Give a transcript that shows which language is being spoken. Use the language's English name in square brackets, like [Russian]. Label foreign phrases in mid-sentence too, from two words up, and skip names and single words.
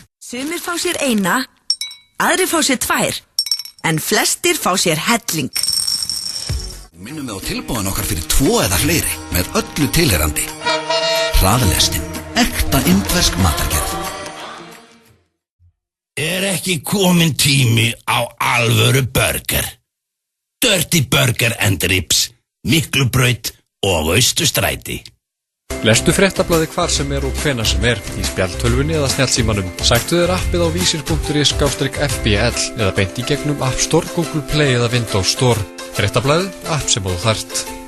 [Icelandic] Sumir fá sér eina, aðrir fá sér 2, en flestir fá sér helling. Minnum við á tilbúðan okkar fyrir 2 eða fleiri með öllu tilherrandi. Hraðlestin, ekta indversk matargerð. Ekki komin tími á alvöru burger? Dirty Burger and Ribs, Miklubraut og Austurstræti. Lestu fréttablaðið hvar sem og hvenær sem í spjaldtölvunni eða snjallsímanum. Sæktu þér appið á vísir.is/FBL eða beint í gegnum App Store, Google Play eða Windows Store. Fréttablaðið, app sem þú þarft.